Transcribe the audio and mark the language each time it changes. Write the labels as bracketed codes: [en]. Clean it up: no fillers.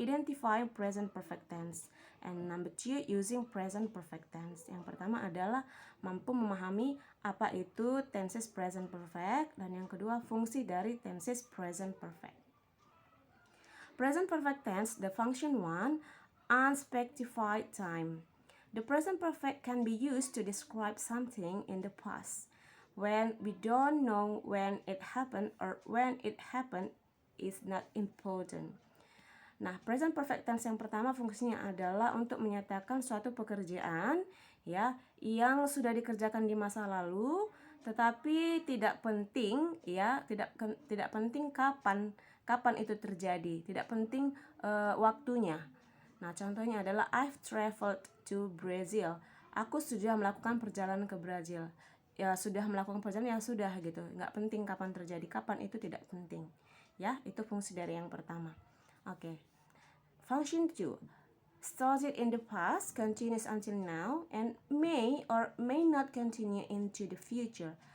[en] Identify present perfect tense. And number 2, using present perfect tense. [id] Yang pertama adalah mampu memahami apa itu tenses present perfect. Dan yang kedua, fungsi dari tenses present perfect. Present perfect tense, [en] the function 1, unspecified time. The present perfect can be used to describe something in the past when we don't know when it happened or when it happened is not important. [id] Nah, present perfect tense yang pertama fungsinya adalah untuk menyatakan suatu pekerjaan ya yang sudah dikerjakan di masa lalu tetapi tidak penting ya, tidak penting kapan itu terjadi, tidak penting waktunya. Nah, contohnya adalah [en] I've traveled to Brazil. [id] Aku sudah melakukan perjalanan ke Brazil. Ya sudah melakukan perjalanan, ya sudah gitu, nggak penting kapan terjadi, kapan itu tidak penting ya. Itu fungsi dari yang pertama. Oke. [en] Function 2, started in the past, continues until now, and may or may not continue into the future.